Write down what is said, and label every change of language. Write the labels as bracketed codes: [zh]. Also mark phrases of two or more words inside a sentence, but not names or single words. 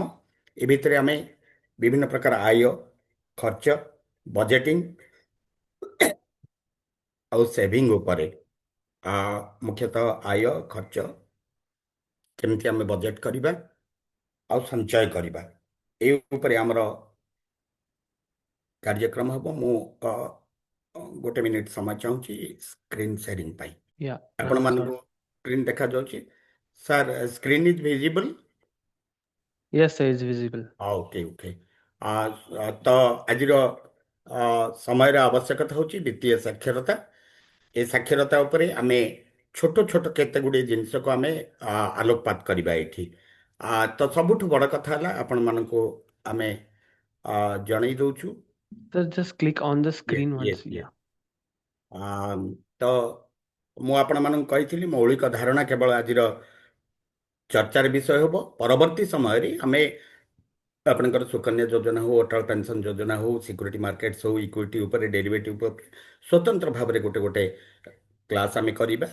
[or] ଏ ଭିତରେ ଆମେ ବିଭିନ୍ନ ପ୍ରକାର ଆୟ, ଖର୍ଚ୍ଚ, ବଜେଟିଂ ଆଉ ସେଭିଂ ଉପରେ ମୁଖ୍ୟତଃ ଆୟ, ଖର୍ଚ୍ଚ କେମିତି ଆମେ ବଜେଟ କରିବା ଆଉ ସଞ୍ଚୟ କରିବା, ଏ ଉପରେ ଆମର କାର୍ଯ୍ୟକ୍ରମ ହେବ। ମୁଁ ଗୋଟେ ମିନିଟ୍ ସମୟ ଚାହୁଁଛି [en] screen sharing [or] ପାଇଁ। [en] Yeah, [or] ଆପଣମାନଙ୍କୁ [en] sir. [or] ସ୍କ୍ରିନ୍ ଦେଖାଯାଉଛି? [en] sir screen is visible? Yes, sir, is visible. okay okay. [or] ତ ଆଜିର ସମୟର ଆବଶ୍ୟକତା ହେଉଛି ବିତ୍ତୀୟ ସାକ୍ଷରତା। ଏ ସାକ୍ଷରତା ଉପରେ ଆମେ ଛୋଟ ଛୋଟ କେତେ ଗୁଡ଼ିଏ ଜିନିଷକୁ ଆମେ ଆଲୋକପାତ କରିବା ଏଠି। ତ ସବୁଠୁ ବଡ଼ କଥା ହେଲା ଆପଣମାନଙ୍କୁ ଆମେ ଜଣେଇ ଦଉଛୁ। [en] Sir, just click on the ୟେସ୍ screen ୟେସ୍ once. ୟେସ୍। Yeah. [or] ତ ମୁଁ ଆପଣମାନଙ୍କୁ କହିଥିଲି ମୌଳିକ ଧାରଣା କେବଳ ଆଜିର ଚର୍ଚ୍ଚାର ବିଷୟ ହେବ। ପରବର୍ତ୍ତୀ ସମୟରେ ଆମେ ଆପଣଙ୍କର ସୁକନ୍ୟା ଯୋଜନା ହଉ, ଅଟଳ ପେନ୍ସନ୍ ଯୋଜନା ହଉ, [en] security markets [or] ହଉ, ଇକ୍ୱିଟି ଉପରେ, ଡେରିଭେଟିଭ୍ ଉପରେ ସ୍ୱତନ୍ତ୍ର ଭାବରେ ଗୋଟେ ଗୋଟେ କ୍ଲାସ୍ ଆମେ କରିବା।